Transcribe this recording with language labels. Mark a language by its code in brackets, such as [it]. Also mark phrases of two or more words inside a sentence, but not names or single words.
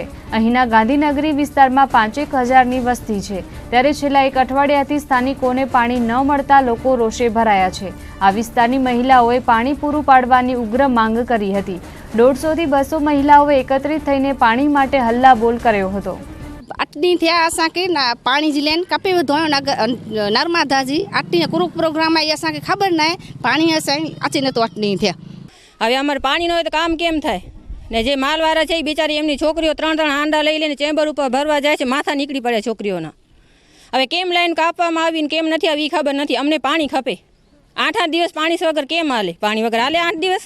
[gu] અહીંના ગાંધીનગરી વિસ્તારમાં 5,000ની વસ્તી છે, ત્યારે છેલ્લા 1 અઠવાડિયાથી સ્થાનિકોને પાણી ન મળતા લોકો રોષે ભરાયા છે. આ વિસ્તારની મહિલાઓએ પાણી પૂરું પાડવાની ઉગ્ર માંગ કરી હતી. 150થી 200 મહિલાઓએ એકત્રિત થઈને પાણી માટે હલ્લાબોલ કર્યો હતો. [kfr] आटनी थे असांखे पाणी जी लाइन कपे धोयो नर्मदा जी आटनी कुरुक प्रोग्राम आई असांखे खबर न पाणी असांखे अचे नथो आटनी थे. [gu] હવે અમારે પાણી ન હોય તો કામ કેમ થાય ને? જે માલવાળા છે એ બિચારી એમની છોકરીઓ 3 હાંડા લઈ લઈને ચેમ્બર ઉપર ભરવા જાય છે, માથા નીકળી પડે છોકરીઓના. હવે કેમ લાઈન કાપવામાં આવી ને કેમ નથી આવી ખબર નથી. અમને પાણી ખપે. 8 દિવસ પાણી વગર કેમ હાલે? પાણી વગર હાલે 8 દિવસ?